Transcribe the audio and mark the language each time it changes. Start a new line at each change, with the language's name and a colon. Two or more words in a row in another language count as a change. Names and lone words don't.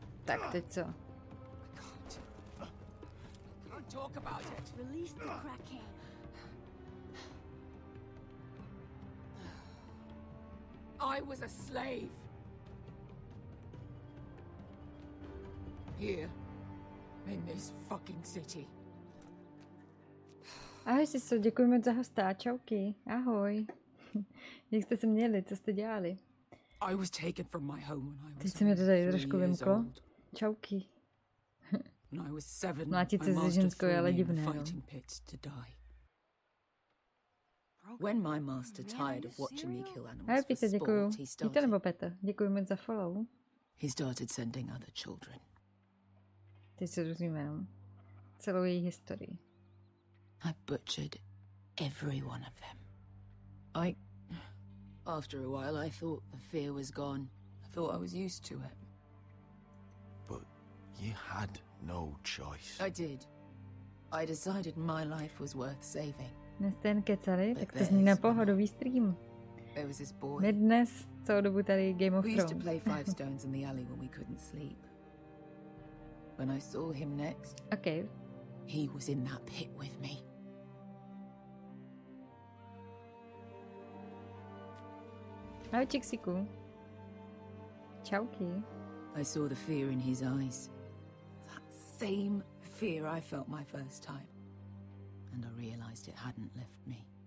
Czech: Tak, teď co?
English: Talk about it. Release the Kraken. I was a slave. Here. In this fucking city.
Czech: Ahoj, Siso, děkuji moc za hosta. Čauky. Ahoj. Jak jste se měli? Co jste dělali?
English: I was taken from my home when I was
Czech: Teď se mi to tady trošku vymklo. Čauky. Mlátit se se ženskou je ale divné, no.
English: When my master tired of watching me kill animals
Czech: Ahoj,
English: for
Czech: Pita, děkuju.
English: sport,
Czech: Pita nebo Peta? Děkuji moc za follow.
English: he started sending other children.
Czech: Teď se dozvíme jenom celou její historii.
English: I butchered every one of them. After a while, I thought the fear was gone. I thought I was used to it. But you had no choice. I did. I decided my life was worth saving.
Czech: Dnes ten kecali, tak to zní na pohodový stream.
English: There was this boy.
Czech: My dnes celou dobu tady Game of We used to Thrones.
English: play Five Stones in the alley when we couldn't sleep. When I saw him next, Okay. he was in that pit with me.
Czech: Ahoj, Čiksiku. Čauky.
English: I saw the fear in his eyes. That same fear I felt my first time. And I realized it hadn't left me.